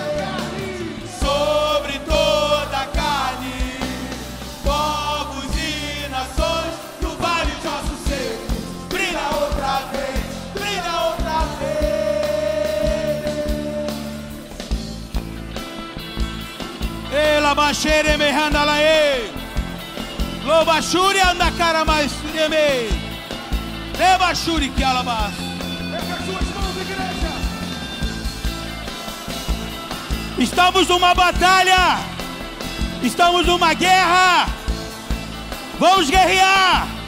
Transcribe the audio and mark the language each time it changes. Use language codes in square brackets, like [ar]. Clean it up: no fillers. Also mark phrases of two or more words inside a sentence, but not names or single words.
[pt] Sobre toda a carne, povos e nações, no vale de ossos secos, brilha outra vez, brilha outra vez. Ela baixere mehandalae. Lobashuri andakara mais sureme. Lebashuri que alabas. Erga as suas mãos, igreja. Estamos numa batalha. Estamos numa guerra. Vamos guerrear.